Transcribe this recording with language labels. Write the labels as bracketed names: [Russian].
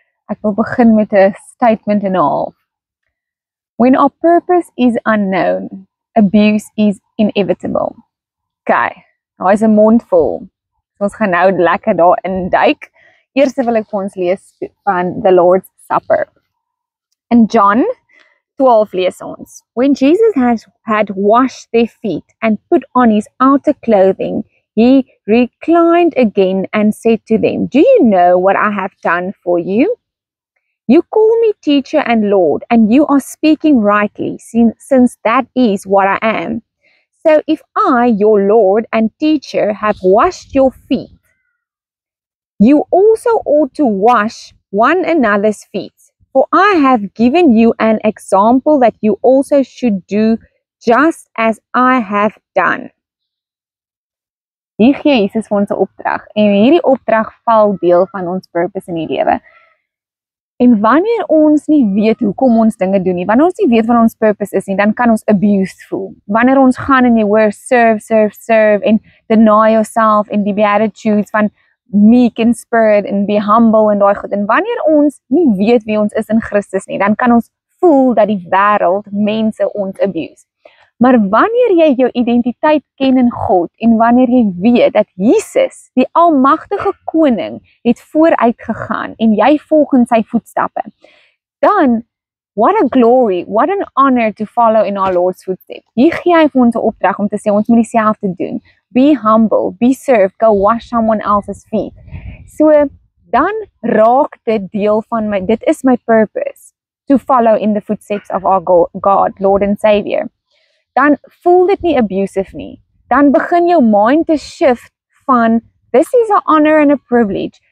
[Afrikaans] Ek wil begin met 'n statement en 'n half. [English] When our purpose is unknown, abuse is inevitable. [Afrikaans] Okay, nou is 'n mond vol. Ons gaan nou lekker daarin duik. Eers wil ek vir ons lees van [English] the Lord's Supper. In John 12 lees ons, when Jesus had washed their feet and put on his outer clothing, he reclined again and said to them, do you know what I have done for you? You call me teacher and Lord, and you are speaking rightly, since that is what I am. So if I, your Lord and teacher, have washed your feet, you also ought to wash one another's feet. For I have given you an example that you also should do just as I have done. [Afrikaans] Hier gee Jesus vir ons 'n opdrag, en hierdie opdrag val deel van ons purpose in die lewe. En wanneer ons nie weet hoekom ons dinge doen nie, wanneer ons nie weet wat ons purpose is nie, dan kan ons abused voel. Wanneer ons gaan en jy hoor serve en [English] deny yourself [Afrikaans] en die beatitudes van [English] meek in spirit [Afrikaans] en [English] be humble [Afrikaans] en daai goed. En wanneer ons nie weet wie ons is in Christus nie, dan kan ons voel dat die wêreld mense ons abuse. Maar wanneer jy jou identiteit ken in God en wanneer jy weet dat Jesus, die almagtige koning, het vooruit gegaan en jy volg in sy voetstappe, dan [English] what a glory, what an honor to follow in our Lord's footsteps. [Afrikaans] Hier gee hy vir ons 'n opdrag om te sê ons moet dieselfde doen. [English] Be humble, be served, go wash someone else's feet. [Afrikaans] So dan raak dit deel van my, dit is my purpose, [English] to follow in the footsteps of our God, Lord and Savior. [Afrikaans] Dan voel dit nie abusive nie. Dan begin jou mind te shift van, [English] this is an honor and a privilege.